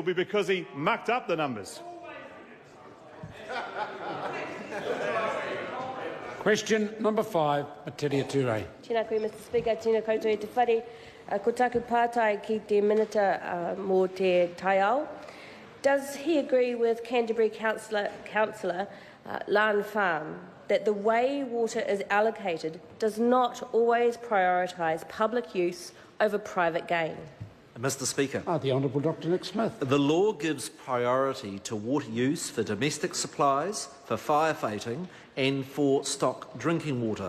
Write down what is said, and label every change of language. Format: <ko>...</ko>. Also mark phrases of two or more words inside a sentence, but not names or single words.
<en>be because he mucked up the numbers. Question number 5, Metiria Turei.</en> <mi>Tēnā koe,</mi> <en>Mr Speaker.</en> <mi>Tēnā koutou e te whare. Ko taku pātai ki te minita mō te taiao.</mi> <en>Does he agree with Canterbury Councillor Lan Farm that the way water is allocated does not always prioritise public use over private gain? Mr Speaker. The Honourable Dr Nick Smith. The law gives priority to water use for domestic supplies, for firefighting and for stock drinking water.</en>